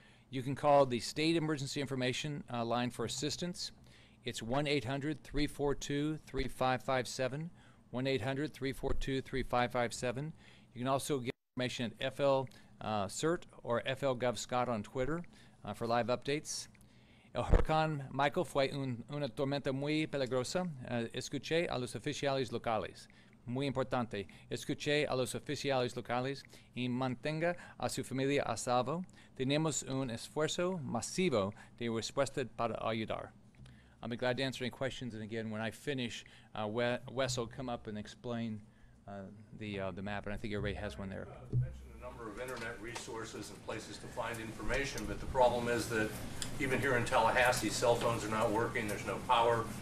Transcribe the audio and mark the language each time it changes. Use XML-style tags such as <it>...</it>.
<en>You can call the State Emergency Information line for assistance. It's 1-800-342-3557, 1-800-342-3557. You can also get information at FL CERT or FL GovScot on Twitter for live updates.</en> <es>El huracán Michael fue una tormenta muy peligrosa. Escuché a los oficiales locales. Muy importante. Escuché a los oficiales locales y mantenga a su familia a salvo. Tenemos un esfuerzo masivo de respuesta para ayudar.</es> <en>I'll be glad to answer any questions. And again, when I finish, Wes will come up and explain the map, and I think everybody has one there. You mentioned a number of internet resources and places to find information, but the problem is that even here in Tallahassee, cell phones are not working, there's no power.</en>